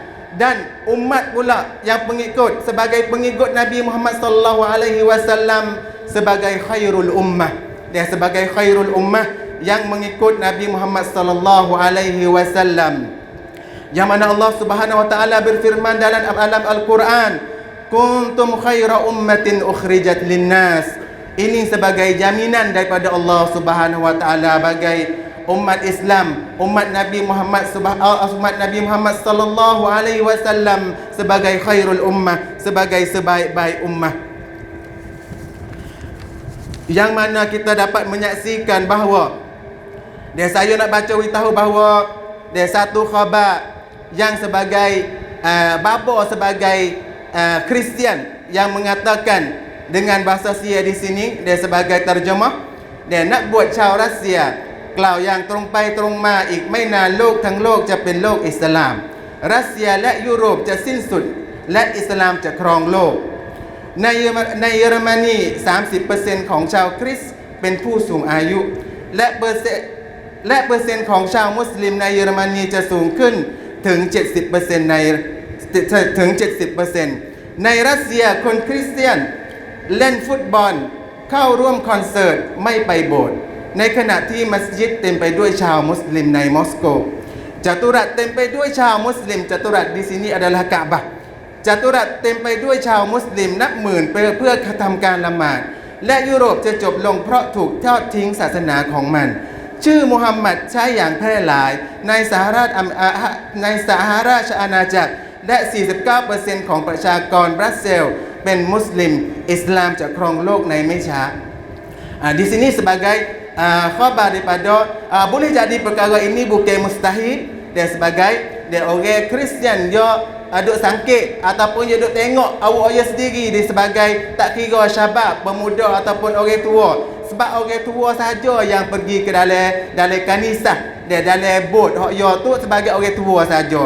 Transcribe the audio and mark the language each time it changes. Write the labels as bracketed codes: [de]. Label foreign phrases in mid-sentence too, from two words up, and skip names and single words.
[ms] Dan umat pula yang pengikut, sebagai pengikut Nabi Muhammad [ar] sallallahu alaihi wasallam [ms] sebagai [ar] khairul ummah. [ms] Dia sebagai [ar] khairul ummah [ms] yang mengikut Nabi Muhammad [ar] sallallahu alaihi wasallam. [ms] Yang mana Allah [ar] Subhanahu wa taala [ms] berfirman dalam Al-Quran, [ar] "كنتم خير أمة أخرجت للناس." [ms] Ini sebagai jaminan daripada Allah [ar] Subhanahu wa taala [ms] bagi umat Islam, umat Nabi Muhammad [ar] sallallahu alaihi wasallam [ms] sebagai [ar] khairul ummah, [ms] sebagai sebaik-baik ummah. Yang mana kita dapat menyaksikan bahawa saya nak baca beritahu bahawa satu khabar yang sebagai bapa sebagai Kristian yang mengatakan dengan bahasa Sia di sini, dia sebagai terjemah, dia nak buat [th] ชาวรัสเซียกล่าวอย่างตรงไปตรงมาอีกไม่นานโลกทั้งโลกจะเป็นโลกอิสลามรัสเซียและยุโรปจะสิ้นสุดและอิสลามจะครองโลกในเยอรมนี 30% ของชาวคริสต์เป็นผู้สูงอายุและเปอร์เซ็นต์ของชาวมุสลิมในเยอรมนีจะสูงขึ้นถึง 70% ในรัสเซียคนคริสเตียนเล่นฟุตบอลเข้าร่วมคอนเสิร์ตไม่ไปโบสถ์ในขณะที่มัสยิดเต็มไปด้วยชาวมุสลิมในมอสโกจัตุรัสเต็มไปด้วยชาวมุ สลิมจัตุรัส [ms] di sini adalah Ka'bah [th] จัตุรัสเต็มไปด้วยชาวมุสลิมนับหมื่นเพื่อทำการละหมาดและยุโรปจะจบลงเพราะ ถูกทอดทิ้งศาสนาของมันชื่อมุฮัมมัดใช้อย่างแพร่หลายในสหราชอาณาจักร และ 49% ของประชากรบรัสเซลเป็นมุสลิมอิสลามจะครองโลกในไม่ช้า [ms] di sini sebagai khabar daripada boleh jadi perkara ini bukan mustahil dan sebagai orang Kristian dia duk sangkit ataupun dia duk tengok awak dia sendiri dia sebagai tak kira syabab, pemuda ataupun orang tua, sebab orang tua saja yang pergi ke dalam kanisah dia dalam bot hak ya tu sebagai orang tua saja.